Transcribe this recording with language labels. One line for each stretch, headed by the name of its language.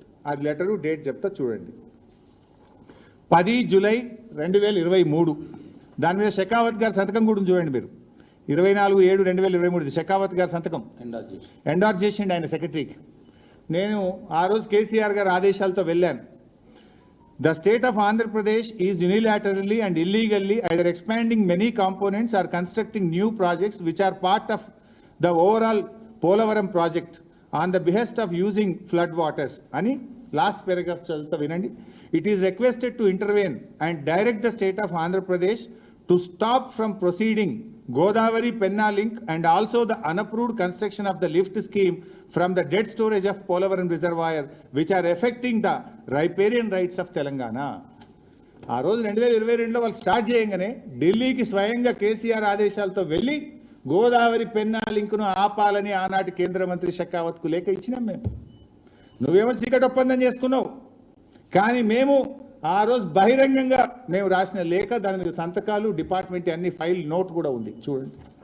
Telugu: అది letter date చెప్తా చూడండి, 10 జూలై 2023. దాని మీద షెకావత్ గారి సంతకం కూడా చూడండి మీరు, 24/7/2023 షెకావత్ గారి సంతకం ఎండార్స్ చేసిండు ఆయన సెక్రటరీకి. నేను ఆ రోజు కేసీఆర్ గారి ఆదేశాలతో వెళ్ళాను.
English: The state of Andhra Pradesh is unilaterally and illegally either expanding many components or constructing new projects which are part of the overall Polavaram project on the behest of using flood waters.
Telugu: Ani last paragraph chalta vinandi.
English: It is requested to intervene and direct the state of Andhra Pradesh to stop from proceeding Godavari Penna link and also the unapproved construction of the lift scheme from the dead storage of Polavaram reservoir which are affecting the riparian rights of Telangana.
Telugu: ఆ రోజు 2022లో వాళ్ళు start చేయగానే ఢిల్లీకి స్వయంగా కేసీఆర్ ఆదేశాలతో వెళ్ళి గోదావరి పెన్నా లింకును ఆపాలని ఆనాటి కేంద్ర మంత్రి షెకావత్కు లేఖ ఇచ్చినాం మేము. నువ్వేమో చీకటి ఒప్పందం చేసుకున్నావు, కానీ మేము ఆ రోజు బహిరంగంగా మేము రాసిన లేఖ, దాని మీద సంతకాలు, డిపార్ట్మెంట్ అన్ని ఫైల్ నోట్ కూడా ఉంది చూడండి.